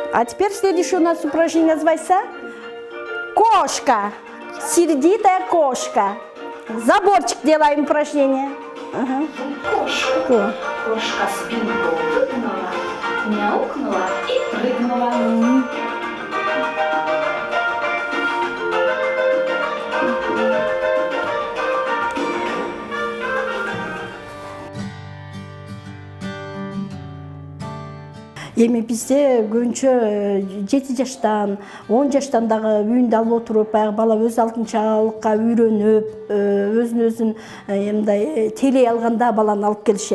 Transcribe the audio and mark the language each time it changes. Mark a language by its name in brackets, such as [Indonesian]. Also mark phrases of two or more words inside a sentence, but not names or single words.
[Russian] А теперь следующее у нас упражнение называется кошка. Сердитая кошка. Заборчик делаем упражнение. Кошка спинку выгнула, мяукнула и прыгнула. [Kyrgyz] Эми бизде көбүнчө 7 жаштан, 10 жаштан дагы үйүндө алып отуруп, баягы бала өз алтынчалыкка үйрөнүп, өзүн мындай телей алганда баланы алып келишет.